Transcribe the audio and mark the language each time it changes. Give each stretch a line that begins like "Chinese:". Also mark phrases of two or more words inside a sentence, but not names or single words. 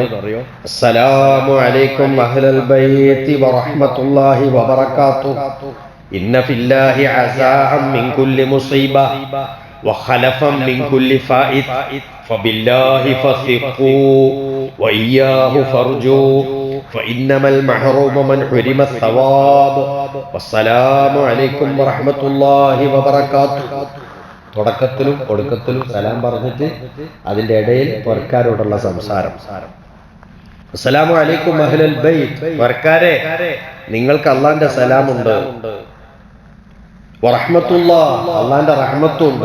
Arabic: السلام عليكم أهل البيت ورحمة الله وبركاته، إن في الله عزاء من كل مصيبة وخلفا من كل فائت فبالله فثقوا وإياه فارجوا فإنما المحروم من حرم الثواب والسلام عليكم ورحمة الله وبركاته.
Malayalam: തുടക്കത്തിലും ഒടുക്കത്തിലും സലാം പറഞ്ഞിട്ട് അതിന്റെ ഇടയിൽ പുറക്കാരോടുള്ള സംസാരം.
Arabic: السلام عليكم أهل البيت,
Malayalam: പുറക്കാരെ നിങ്ങൾക്ക് അല്ലാഹുവിന്റെ സലാമുണ്ട്. വറഹ്മത്തുള്ളാഹ്, അല്ലാഹുവിന്റെ റഹ്മത്തുണ്ട്.